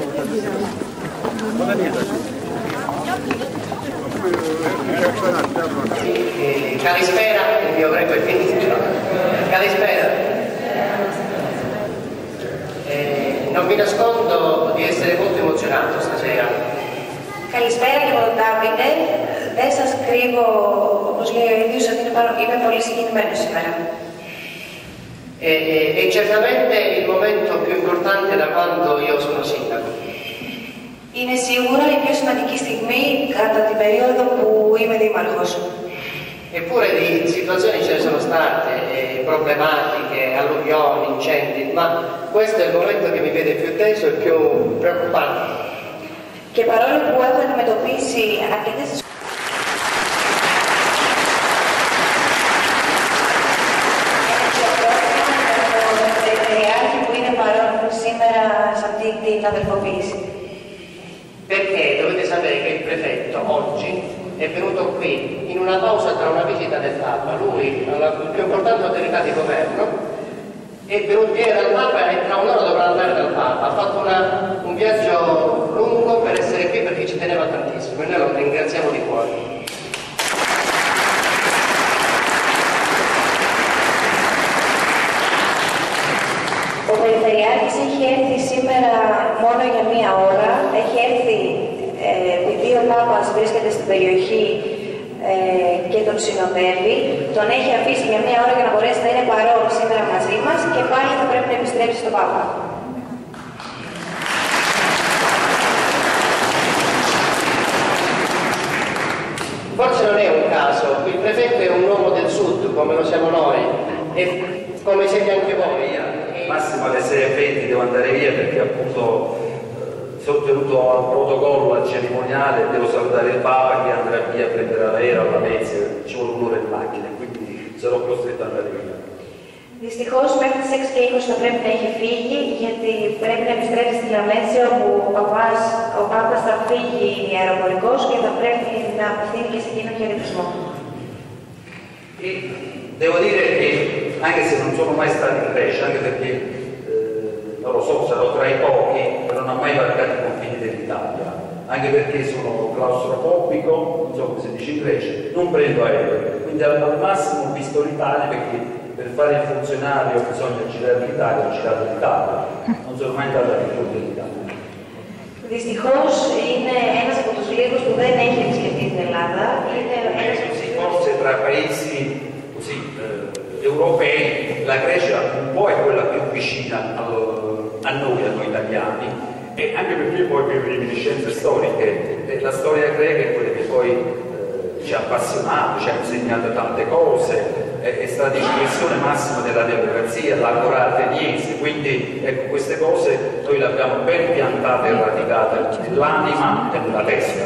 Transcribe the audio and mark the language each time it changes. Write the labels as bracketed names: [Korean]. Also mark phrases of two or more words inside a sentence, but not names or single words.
[Italian] Calispera, il mio greco è finito. Calispera. Non vi nascondo di essere molto emozionato stasera. [Greek] Καλησπέρα και από τον Ντάβιντε. Δεν σας κρύβω, όπως λέει ο ίδιος, ότι είμαι πολύ συγκινημένος σήμερα. [Italian] È certamente il momento più importante da quando io sono sindaco. [Greek] Είναι σίγουρα η πιο σημαντική στιγμή κατά την περίοδο που είμαι δήμαρχος. [Italian] Eppure di situazioni ce ne sono state, problematiche, alluvioni, incendi, ma questo è il momento che mi vede più teso e più preoccupato. [Greek] Και παρόλο που έχω αντιμετωπίσει αρκετές που είναι παρόν σήμερα σε αυτή την αδελφοποίηση. [Italian] Perché dovete sapere che il prefetto oggi è venuto qui in una pausa tra una visita del Papa, lui, la più importante autorità di governo, è venuto ieri dal Papa e tra un'ora dovrà andare dal Papa. Ha fatto un viaggio lungo per essere qui perché ci teneva tantissimo e noi lo ringraziamo di cuore. [Greek] Ο Περιφερειάρχης έχει έρθει σήμερα μόνο για μία ώρα. Έχει έρθει επειδή ο Πάπας βρίσκεται στην περιοχή και τον συνοδεύει. Τον έχει αφήσει για μία ώρα για να μπορέσει να είναι παρόν σήμερα μαζί μας και πάλι θα πρέπει να επιστρέψει στον Πάπα. [Italian] Forse non è un caso, il prefetto è un uomo del sud come lo siamo noi e come siete anche voi. Massimo alle 6:20 devo andare via perché appunto sono tenuto al protocollo, al cerimoniale, devo salutare il Papa che andrà via a prendere l'aereo alla Venezia, ci vuole un'ora in macchina, quindi sarò costretto ad andare via. [Greek] Δυστυχώς μέχρι τις 6:20 θα πρέπει να έχει φύγει γιατί πρέπει να επιστρέψει στη Λαμέτσια όπου ο Πάπας θα φύγει αεροπορικός και θα πρέπει να απευθύνει και σε εκείνον χαιρετισμό. [Italian] Devo dire che anche se non sono mai stato in Grecia, anche perché non lo so, sarò tra i pochi che non ha mai varcato i confini dell'Italia, anche perché sono claustrofobico, non so come si dice in Grecia, non prendo aereo, quindi al massimo ho visto l'Italia perché per fare il funzionario bisogna girare l'Italia, ho girato l'Italia, non sono mai andato all'interno dell'Italia. [Greek] Δυστυχώς είναι ένας από τους λίγους που δεν έχει επισκεφτεί την Ελλάδα. Είναι ένας... [Italian] Forse tra paesi così europei la Grecia un po' è quella più vicina a noi italiani e anche perché poi per reminiscenze storiche la storia greca è quella che poi ci ha appassionato, ci ha insegnato tante cose, è stata espressione massima della democrazia, l'agora ateniese, quindi ecco, queste cose noi le abbiamo ben piantate e radicate nell'anima e nella testa.